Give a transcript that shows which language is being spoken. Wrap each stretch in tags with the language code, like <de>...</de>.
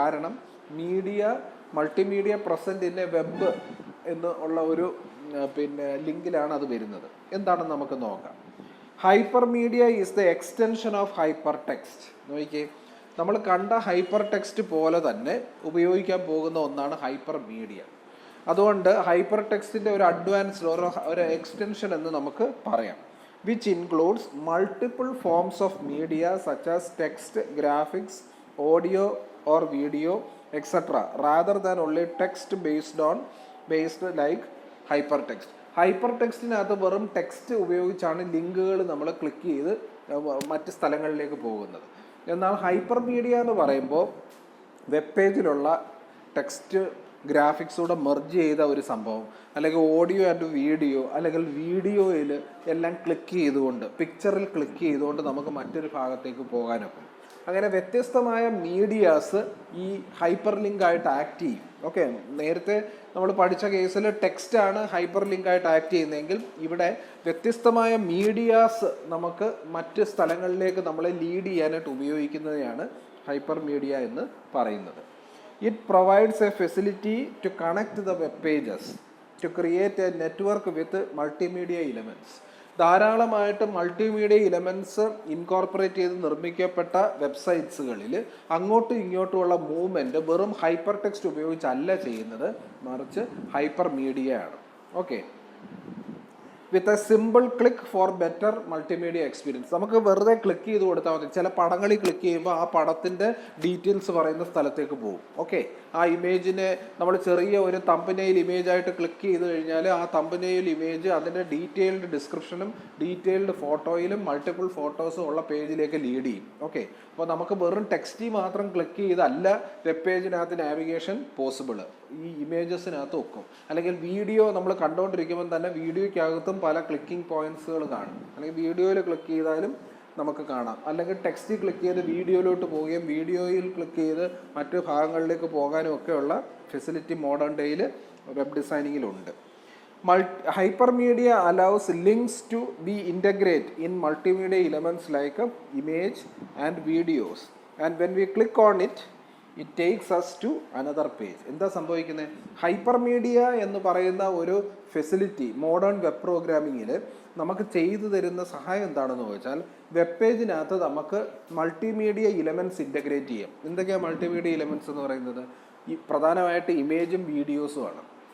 <ml>കാരണം media,</ml> <en>multimedia present in a web</en> <ml>എന്ന് ഉള്ള ഒരു ലിങ്കിലാണ് അത് വരുന്നത്. എന്താണെന്ന് നമുക്ക് നോക്കാം.</ml> <en>Hypermedia is the extension of hypertext.</en> <ml>നോക്കിക്കേ, നമ്മൾ കണ്ട ഹൈപ്പർ ടെക്സ്റ്റ് പോലെ തന്നെ ഉപയോഗിക്കാൻ പോകുന്ന ഒന്നാണ് ഹൈപ്പർ മീഡിയ. അതുകൊണ്ട് ഹൈപ്പർ ടെക്സ്റ്റിൻ്റെ ഒരു അഡ്വാൻസ്ഡ് ഒരു എക്സ്റ്റൻഷൻ എന്ന് നമുക്ക് പറയാം.</ml> <en>which includes multiple forms of media such as text, graphics, audio or video, etc. rather than only text based like hypertext.</en> <ml>ഹൈപ്പർടെക്സ്റ്റിനകത്ത് വെറും ടെക്സ്റ്റ് ഉപയോഗിച്ചാണ് ലിങ്കുകൾ നമ്മൾ ക്ലിക്ക് ചെയ്ത് മറ്റ് സ്ഥലങ്ങളിലേക്ക് പോകുന്നത്. എന്നാൽ ഹൈപ്പർ മീഡിയ എന്ന് പറയുമ്പോൾ വെബ് പേജിലുള്ള ടെക്സ്റ്റ് ഗ്രാഫിക്സൂടെ മെർജ് ചെയ്ത ഒരു സംഭവം, അല്ലെങ്കിൽ ഓഡിയോ ആൻഡ് വീഡിയോ, അല്ലെങ്കിൽ വീഡിയോയിൽ എല്ലാം ക്ലിക്ക് ചെയ്തുകൊണ്ട്, പിക്ചറിൽ ക്ലിക്ക് ചെയ്തുകൊണ്ട് നമുക്ക് മറ്റൊരു ഭാഗത്തേക്ക് പോകാനൊക്കും. അങ്ങനെ വ്യത്യസ്തമായ മീഡിയാസ് ഈ ഹൈപ്പർ ലിങ്ക് ആയിട്ട് ആക്ട് ചെയ്യും. ഓക്കെ, നേരത്തെ നമ്മൾ പഠിച്ച കേസിൽ ടെക്സ്റ്റാണ് ഹൈപ്പർ ലിങ്ക് ആയിട്ട് ആക്ട് ചെയ്യുന്നതെങ്കിൽ ഇവിടെ വ്യത്യസ്തമായ മീഡിയാസ് നമുക്ക് മറ്റ് സ്ഥലങ്ങളിലേക്ക് നമ്മളെ ലീഡ് ചെയ്യാനായിട്ട് ഉപയോഗിക്കുന്നതിനാണ് ഹൈപ്പർ മീഡിയ എന്ന് പറയുന്നത്.</ml> <en>It provides a facility to connect the web pages to create a network with multimedia elements.</en> <ml>ധാരാളമായിട്ട് മൾട്ടിമീഡിയ ഇലമെൻറ്റ്സ് ഇൻകോർപ്പറേറ്റ് ചെയ്ത് നിർമ്മിക്കപ്പെട്ട വെബ്സൈറ്റ്സുകളിൽ അങ്ങോട്ടും ഇങ്ങോട്ടുമുള്ള മൂവ്മെൻറ്റ് വെറും ഹൈപ്പർ ടെക്സ്റ്റ് ഉപയോഗിച്ചല്ല ചെയ്യുന്നത്, മറിച്ച് ഹൈപ്പർ മീഡിയ ആണ്.</ml> <en>Okay, with a simple click for better multimedia experience.</en> <ml>നമുക്ക് വെറുതെ ക്ലിക്ക് ചെയ്ത് കൊടുത്താൽ മതി. ചില പടങ്ങളിൽ ക്ലിക്ക് ചെയ്യുമ്പോൾ ആ പടത്തിൻ്റെ ഡീറ്റെയിൽസ് പറയുന്ന സ്ഥലത്തേക്ക് പോകും. ഓക്കെ, ആ ഇമേജിനെ നമ്മൾ ചെറിയ ഒരു തമ്പനെയിൽ ഇമേജായിട്ട് ക്ലിക്ക് ചെയ്ത് കഴിഞ്ഞാൽ ആ തമ്പനെയിൽ ഇമേജ് അതിൻ്റെ ഡീറ്റെയിൽഡ് ഡിസ്ക്രിപ്ഷനും ഡീറ്റെയിൽഡ് ഫോട്ടോയിലും മൾട്ടിപ്പിൾ ഫോട്ടോസും ഉള്ള പേജിലേക്ക് ലീഡ് ചെയ്യും. ഓക്കെ, അപ്പോൾ നമുക്ക് വെറും ടെക്സ്റ്റിൽ മാത്രം ക്ലിക്ക് ചെയ്തല്ല വെബ് പേജിനകത്ത് നാവിഗേഷൻ പോസിബിൾ. ഈ ഇമേജസിനകത്ത് വെക്കും. അല്ലെങ്കിൽ വീഡിയോ നമ്മൾ കണ്ടുകൊണ്ടിരിക്കുമ്പോൾ തന്നെ വീഡിയോയ്ക്കകത്തും പല ക്ലിക്കിംഗ് പോയിന്റ്സുകൾ കാണും. അല്ലെങ്കിൽ വീഡിയോയിൽ ക്ലിക്ക് ചെയ്താലും നമുക്ക് കാണാം. അല്ലെങ്കിൽ ടെക്സ്റ്റിൽ ക്ലിക്ക് ചെയ്ത് വീഡിയോയിലോട്ട് പോവുകയും വീഡിയോയിൽ ക്ലിക്ക് ചെയ്ത് മറ്റ് ഭാഗങ്ങളിലേക്ക് പോകാനും ഒക്കെയുള്ള ഫെസിലിറ്റി മോഡേൺ ഡേയിൽ web ഡിസൈനിങ്ങിലുണ്ട്.</ml> <en>Hypermedia allows links to be integrated in multimedia elements like image and videos, and when we click on it, it takes us to another page.</en> <ml>എന്താ സംഭവിക്കുന്നത്? ഹൈപ്പർമീഡിയ എന്ന് പറയുന്ന ഒരു ഫെസിലിറ്റി മോഡേൺ വെബ് പ്രോഗ്രാമിങ്ങിൽ നമുക്ക് ചെയ്തു തരുന്ന സഹായം എന്താണെന്ന് ചോദിച്ചാൽ, വെബ് പേജിനകത്ത് നമുക്ക് മൾട്ടിമീഡിയ ഇലമെൻറ്റ്സ് ഇൻ്റഗ്രേറ്റ് ചെയ്യാം. എന്തൊക്കെയാണ് മൾട്ടിമീഡിയ ഇലമെൻറ്റ്സ് എന്ന് പറയുന്നത്? ഈ പ്രധാനമായിട്ട് ഇമേജും വീഡിയോസുമാണ്.</ml>